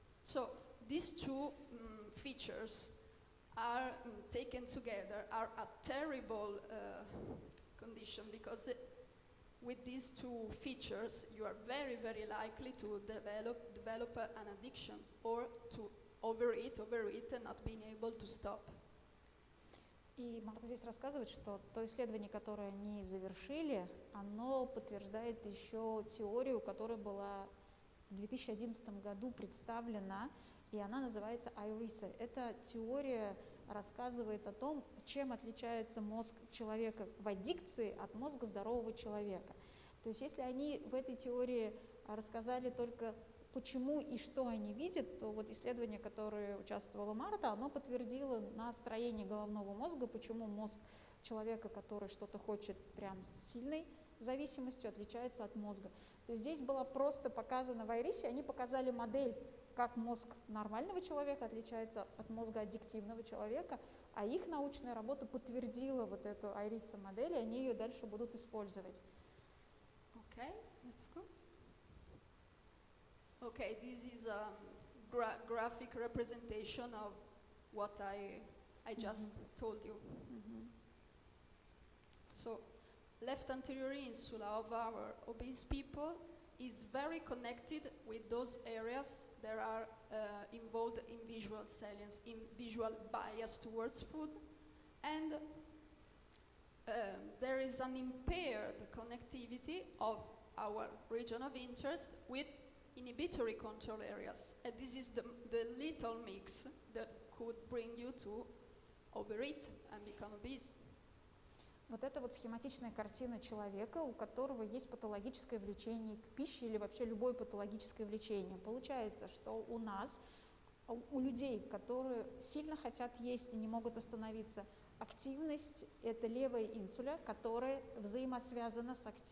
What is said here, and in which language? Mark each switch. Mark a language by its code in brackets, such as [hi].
[en] So these two features are taken together are a terrible condition, because with these two features you are very, very likely to develop an addiction, or to overeat and not being able to stop. [ru] И Марта здесь рассказывает, что то исследование, которое они завершили, оно подтверждает еще теорию, которая была в 2011 году представлена, и она называется IRISA. Эта теория рассказывает о том, чем отличается мозг человека в аддикции от мозга здорового человека. То есть если они в этой теории рассказали только почему и что они видят, то вот исследование, в которое участвовала Марта, оно подтвердило на строении головного мозга, почему мозг человека, который что-то хочет прям с сильной зависимостью, отличается от мозга. То есть здесь было просто показано в Айрисе, они показали модель, как мозг нормального человека отличается от мозга аддиктивного человека, а их научная работа подтвердила вот эту Айриса модель, и они ее дальше будут использовать. [en] Okay, let's go. Okay, this is a graphic representation of what I just told you. So, left anterior insula of our obese people is very connected with those areas that are involved in visual salience, in visual bias towards food, and there is an impaired connectivity of our region of interest with inhibitory control areas. And this is the little mix that could bring you to overeat and become obese. [ru] Вот это вот схематичная картина человека, у которого есть патологическое влечение к пище или вообще любое патологическое влечение. Получается, что у нас, у людей, которые сильно хотят есть и не могут остановиться, активность – это левая инсуля, которая взаимосвязана с